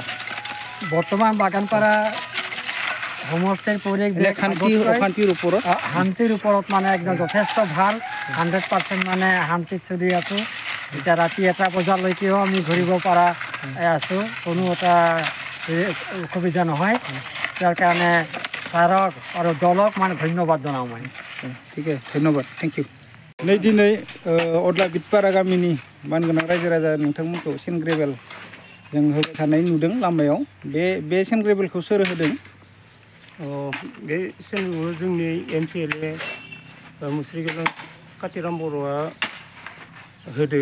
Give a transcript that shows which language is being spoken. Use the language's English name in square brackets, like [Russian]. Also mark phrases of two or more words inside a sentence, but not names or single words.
[Assamese] বৰ্তমান বাগানপাৰা সমষ্টিৰ পৰিৱেশ শান্তিৰ ওপৰত মানে একদম যথেষ্ট ভাল 100% মানে শান্তিত চলি আছোঁ। এতিয়া ৰাতি 1টা বজালৈকেও আমি ঘূৰিব পৰা আছোঁ, কোনো এটা অসুবিধা নহয়। তাৰ কাৰণে ছাৰক আৰু দলক মানে ধন্যবাদ জনাওঁ মই। ঠিক আছে, ধন্যবাদ, [English] thank you. [Bodo] नै দিनै अदला बिटपारा गामिनि मानगोनां रायजो राजा नोंथांमोनखौ सेन्ट ग्रेभेल जों होबाय थानाय नुदों लामायाव। बे सेन्ट ग्रेभेलखौ सोर होदों? बे सेन्ट जोंनि MCLA मुस्रिगोनां कातिराम बर'आ होदो।